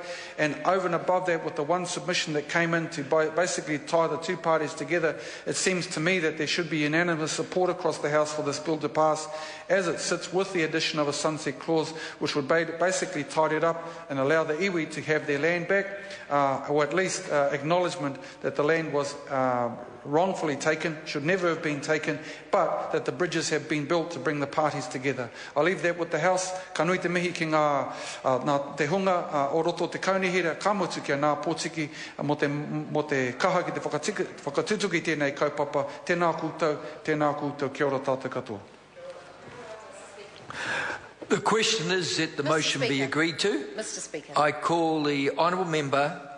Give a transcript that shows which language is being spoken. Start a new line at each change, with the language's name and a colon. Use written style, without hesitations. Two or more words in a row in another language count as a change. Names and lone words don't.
English: And over and above that, with the one submission that came in to basically tie the two parties together, it seems to me that there should be unanimous support across the House for this bill to pass as it sits, with the addition of a sunset clause which would basically tidy it up and allow the iwi to have their land back, or at least acknowledgement that the land was wrongfully taken, should never have been taken, but that the bridges have been built to bring the parties together. I leave that with the House.
Māori: Ka nui te mihi ki ngā te hunga o roto te kaunihira ka mutu ki a Ngā Pōtiki mo te kaha ki te whakatutuki tēnei kaupapa. Tēnā koutou, kia ora tātou katoa.
English: The question is that the motion be agreed to. Mr. Speaker. I call the honourable member